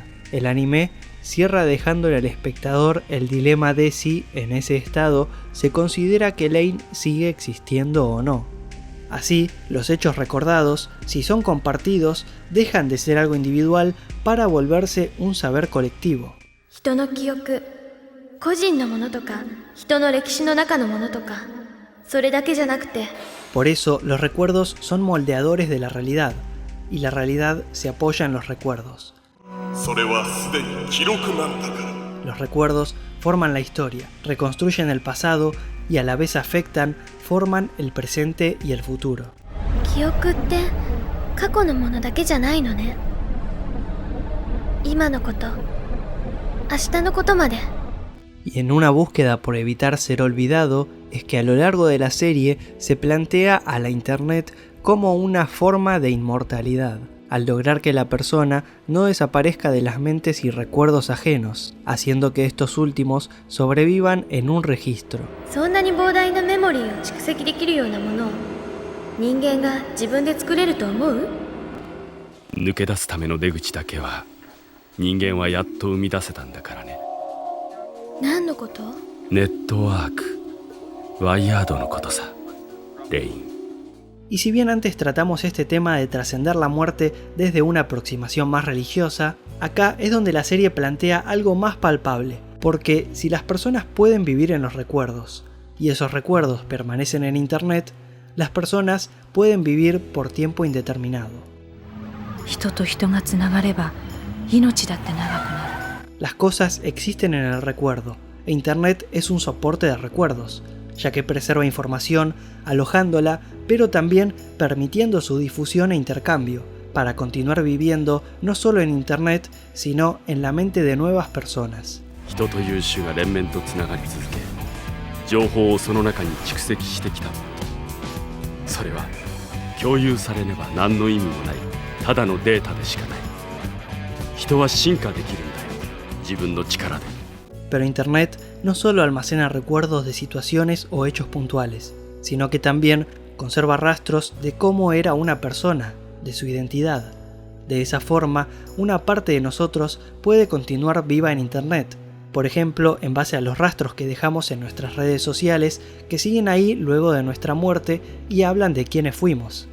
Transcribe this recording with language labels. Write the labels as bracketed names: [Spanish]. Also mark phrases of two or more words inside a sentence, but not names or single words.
[Spanish] El anime cierra dejándole al espectador el dilema de si, en ese estado, se considera que Lane sigue existiendo o no. Así, los hechos recordados, si son compartidos, dejan de ser algo individual para volverse un saber colectivo. [Japanese] 人の記憶、個人のものとか、人の歴史の中のものとか、それだけじゃなくて。 [Spanish] Por eso, los recuerdos son moldeadores de la realidad, y la realidad se apoya en los recuerdos. Los recuerdos forman la historia, reconstruyen el pasado y a la vez afectan, forman el presente y el futuro. [Japanese] 記憶って過去のものだけじゃないのね。今のこと、明日のことまで。 [Spanish] Y en una búsqueda por evitar ser olvidado, es que a lo largo de la serie se plantea a la internet como una forma de inmortalidad, al lograr que la persona no desaparezca de las mentes y recuerdos ajenos, haciendo que estos últimos sobrevivan en un registro. [Japanese] そんなに膨大なメモリーを蓄積できるようなものを人間が自分で作れると思う？抜け出すための出口だけは人間はやっと生み出せたんだからね。何のこと？ネットワーク、ワイヤードのことさ、レイン。 [Spanish] Y si bien antes tratamos este tema de trascender la muerte desde una aproximación más religiosa, acá es donde la serie plantea algo más palpable, porque si las personas pueden vivir en los recuerdos, y esos recuerdos permanecen en internet, las personas pueden vivir por tiempo indeterminado. Las cosas existen en el recuerdo, e internet es un soporte de recuerdos, ya que preserva información, alojándola, pero también permitiendo su difusión e intercambio, para continuar viviendo no solo en internet, sino en la mente de nuevas personas. [Japanese] 人という種が連綿とつながり続け、情報をその中に蓄積してきたものと、それは共有されねば何の意味もないただのデータでしかない。人は進化できるんだよ、自分の力で。 [Spanish] Pero internet no solo almacena recuerdos de situaciones o hechos puntuales, sino que también conserva rastros de cómo era una persona, de su identidad. De esa forma, una parte de nosotros puede continuar viva en internet, por ejemplo, en base a los rastros que dejamos en nuestras redes sociales que siguen ahí luego de nuestra muerte y hablan de quiénes fuimos.